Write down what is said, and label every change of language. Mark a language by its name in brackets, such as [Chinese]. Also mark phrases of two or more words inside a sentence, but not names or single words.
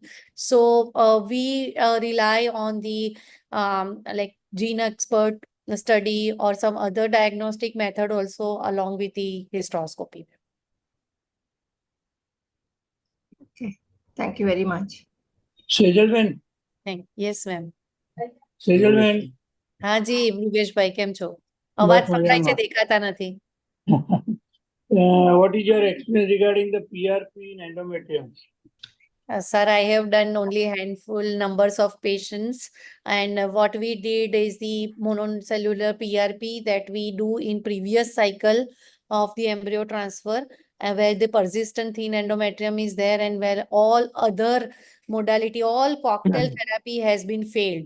[English] So we rely on the gene expert study or some other diagnostic method also along with the hysteroscopy. Okay, thank you very much. Sejalben. Yes, ma'am. Sejalben. [Hindi] हाँ जी, [Gujarati] भूपेश भाई કેમ છો? અવાજ સંભળાય છે, દેખાતા નથી. [English] What is your experience regarding the PRP in endometrium? Sir, I have done only handful numbers of patients, and what we did is the monocellular PRP that we do in previous cycle of the embryo transfer, where the persistent thin endometrium is there and where all other modality, all cocktail therapy has been failed.